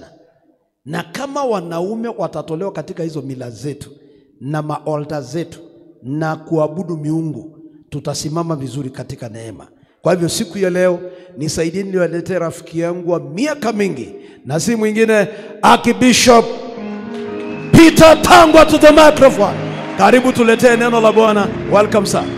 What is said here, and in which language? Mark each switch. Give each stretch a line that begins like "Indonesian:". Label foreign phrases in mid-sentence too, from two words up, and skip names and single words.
Swahili: Na kama wanaume watatolewa katika hizo mila zetu na maaltar zetu na kuabudu miungu, tutasimama vizuri katika neema. Kwa hivyo siku ya leo nisaidieni niwaletee rafiki yangu wa miaka mingi, na si mwingine Archbishop Peter Tangwa
English: to the microphone.
Swahili: Karibu tuletee neno la Bwana.
English: Welcome sir.